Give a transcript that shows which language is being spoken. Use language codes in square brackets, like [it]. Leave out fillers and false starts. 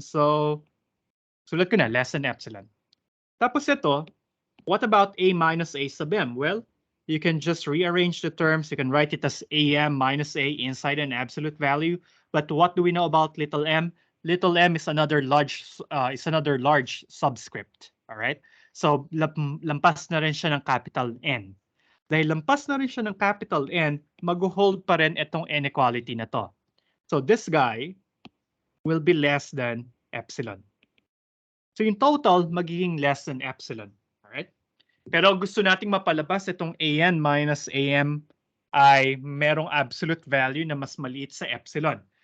[en] So, [tl] sulat ko na, [en] less than epsilon. [tl] Tapos ito, [en] what about A minus A sub m? Well, you can just rearrange the terms. You can write it as am minus A inside an absolute value. But what do we know about little m? Little m is another large subscript. All right? [tl] So, lampas na rin siya ng capital N. Dahil lampas na rin siya ng capital N, mag-hold pa rin itong inequality na to. [en] So, this guy will be less than epsilon. So, in total, [tl] magiging [en] less than epsilon. [tl] Alright? Pero gusto nating mapalabas itong an minus am ay merong absolute value na mas maliit sa epsilon.